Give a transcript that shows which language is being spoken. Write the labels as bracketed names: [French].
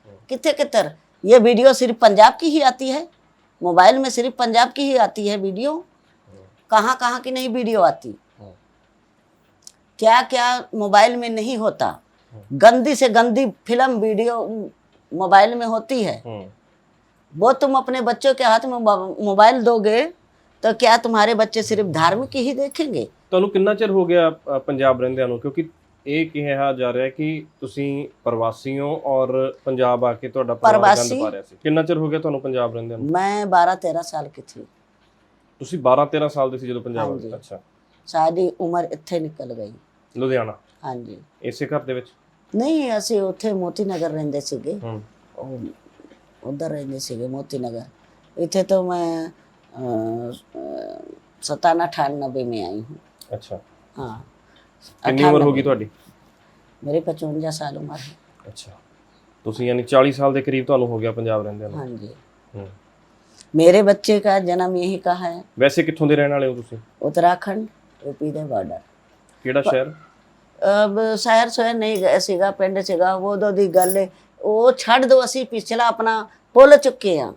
[Hindi] किथे कितर ये वीडियो सिर्फ पंजाब की ही आती है, मोबाइल में सिर्फ पंजाब की ही आती है वीडियो, कहाँ कहाँ की नहीं वीडियो आती, क्या क्या मोबाइल में नहीं होता। गंदी से गंदी फिल्म वीडियो मोबाइल में होती है, वो तुम अपने बच्चों के हाथ में मोबाइल दोगे तो क्या तुम्हारे बच्चे सिर्फ धार्मिक ही देखेंगे? [Punjabi] ਤੁਹਾਨੂੰ ਕਿੰਨਾ ਚਿਰ ਹੋ ਗਿਆ ਪੰਜਾਬ ਰਹਿੰਦਿਆਂ ਨੂੰ? ਕਿਉਂਕਿ ਇਹ ਕਿਹਾ ਜਾ ਰਿਹਾ ਕਿ ਤੁਸੀਂ ਪ੍ਰਵਾਸੀ ਹੋ ਔਰ ਪੰਜਾਬ ਆ ਕੇ ਤੁਹਾਡਾ ਪਰਿਵਾਰ ਗੰਦ ਪਾ ਰਿਹਾ ਸੀ। ਕਿੰਨਾ ਚਿਰ ਹੋ ਗਿਆ ਤੁਹਾਨੂੰ ਪੰਜਾਬ ਰਹਿੰਦਿਆਂ ਨੂੰ? [Hindi] मैं 12-13 साल की थी। [Punjabi] ਤੁਸੀਂ 12-13 ਸਾਲ ਦੇ ਸੀ ਜਦੋਂ ਪੰਜਾਬ ਹਾਂਜੀ। ਆਏ? ਅੱਛਾ, सारी उम्र ਇੱਥੇ ਨਿਕਲ ਗਈ। ਲੁਧਿਆਣਾ ਹਾਂਜੀ, ਇਸੇ ਘਰ ਦੇ ਵਿੱਚ? ਨਹੀਂ ਅਸੀਂ ਉੱਥੇ ਮੋਤੀ ਨਗਰ ਰਹਿੰਦੇ ਸੀਗੇ, ਹੂੰ, ਉਧਰ ਰਹਿੰਦੇ ਸੀਗੇ ਮੋਤੀ ਨਗਰ। [Hindi] ਇੱਥੇ तो मैं 97-98 में आई हूँ। [Punjabi] ਅੱਛਾ। [Hindi] हाँ, [Punjabi] ਕਿੰਨੀ ਉਮਰ ਹੋ ਗਈ ਤੁਹਾਡੀ? [Hindi] मेरी 55 साल उम्र है। [Punjabi] ਅੱਛਾ, ਤੁਸੀਂ ਯਾਨੀ 40 ਸਾਲ ਦੇ ਕਰੀਬ ਤੁਹਾਨੂੰ ਹੋ ਗਿਆ ਪੰਜਾਬ ਰਹਿੰਦਿਆਂ ਨੂੰ। [Hindi] हाँ जी, [Punjabi] ਹੂੰ, [Hindi] मेरे बच्चे का जन्म यही का है, [Punjabi] ਵੈਸੇ ਕਿੱਥੋਂ ਦੇ ਰਹਿਣ ਵਾਲੇ ਹੋ ਤੁਸੀਂ? उत्तराखंड यूपी ਦੇ ਬਾਰਡਰ। ਕਿਹੜਾ ਸ਼ਹਿਰ? [Hindi] अब शहर शहर नहीं गए ਸੀਗਾ, ਪਿੰਡ ਸੀਗਾ। [Punjabi] ਉਹ ਦੋ ਦੀ ਗੱਲ ਹੈ, ਉਹ ਛੱਡ ਦੋ, ਅਸੀਂ ਪਿਛਲਾ ਆਪਣਾ ਭੁੱਲ ਚੁੱਕੇ ਆ।